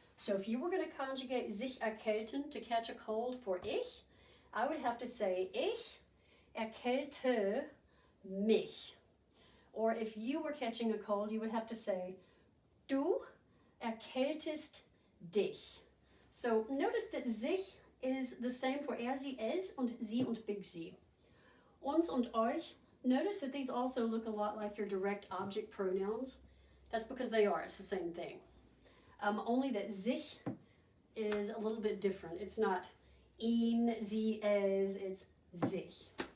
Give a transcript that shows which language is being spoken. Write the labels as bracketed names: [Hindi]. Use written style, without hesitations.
[English] So if you were going to conjugate [German] sich erkälten, [English] to catch a cold, for ich, I would have to say [German] ich erkälte mich. [English] Or if you were catching a cold, you would have to say [German] du erkältest dich. [English] So notice that sich is the same for [German] er, sie, es, und sie [English] und big Sie. [German] Uns und euch, [English] notice that these also look a lot like your direct object pronouns. That's because they are, it's the same thing. Only that sich is a little bit different. It's not [German] ihn, sie, es, [English] it's sich.